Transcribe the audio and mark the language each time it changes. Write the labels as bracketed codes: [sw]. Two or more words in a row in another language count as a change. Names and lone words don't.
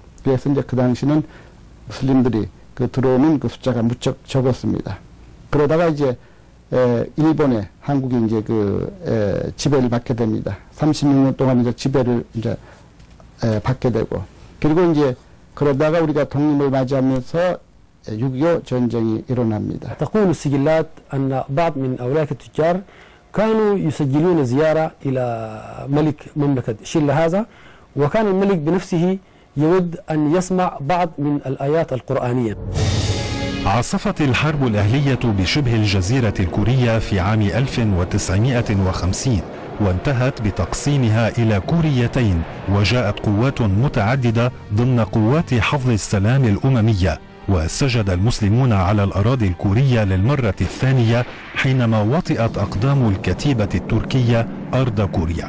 [ko] 그래서 이제 그 당시는 무슬림들이 들어오는 숫자가 무척 적었습니다. 그러다가 이제 일본에 한국이 이제 지배를 받게 됩니다. 36년 동안 이제 지배를 이제 받게 되고, 그리고 이제 그러다가 우리가 독립을 맞이하면서 6.25 전쟁이 일어납니다. [ar] تقول السجلات أن بعض من أولئك التجار كانوا يسجلون زيارة إلى ملك مملكة شلة هذا، وكان الملك بنفسه يود أن يسمع بعض من الآيات القرآنية. عصفت الحرب الأهلية بشبه الجزيرة الكورية في عام 1950، وانتهت بتقسيمها إلى كوريتين، وجاءت قوات متعددة ضمن قوات حفظ السلام الأممية، وسجد المسلمون على الأراضي الكورية للمرة الثانية حينما وطئت أقدام الكتيبة التركية أرض كوريا.